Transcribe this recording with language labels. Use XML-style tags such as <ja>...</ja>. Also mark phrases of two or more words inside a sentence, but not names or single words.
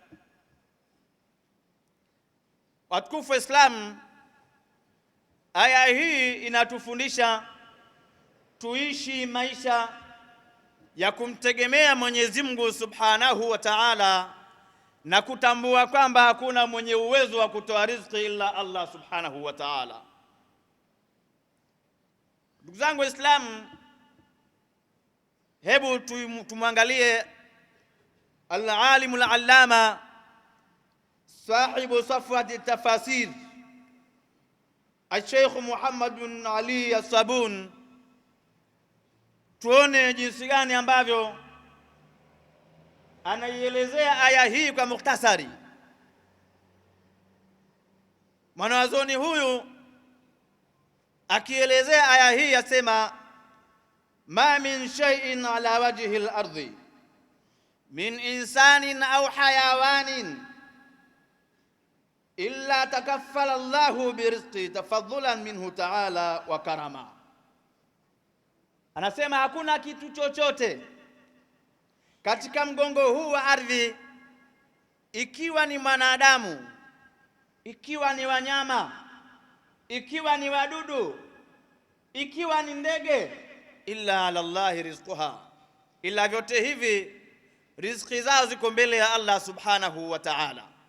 <sw>Watukufu Islam, aya hii inatufundisha tuishi maisha ya kumtegemea Mwenyezi Mungu</sw> <ar>سبحانه وتعالى</ar> <sw>na kutambua kwamba hakuna mwenye uwezo wa kutoa riziki ila Allah</sw> <ar>سبحانه وتعالى.</ar> <sw>Ndugu zangu Waislamu, hebu tumwangalie</sw> <ar>العالم العلامة صاحب صفوة التفاسير</ar> <sw>al-Sheikh Muhammad bin Ali as-Sabun, tuone jinsi gani ambavyo anaielezea aya hii kwa mukhtasari. Mwanazuoni huyu akielezea aya hii yasema,</sw> <ar>ما من شيء على وجه الأرض من إنسان أو حيوان إلا تكفل الله برزقه تفضلا منه تعالى وكرامة.</ar> <sw>Anasema hakuna kitu chochote katika mgongo huu wa ardhi, ikiwa ni mwanadamu, ikiwa ni wanyama, ikiwa ni wadudu, ikiwa ni ndege,</sw> <ar>إلا على الله رزقها,</ar> <sw>ila vyote hivi riziki zao ziko mbele ya Allah</sw> <ar>سبحانه وتعالى.</ar>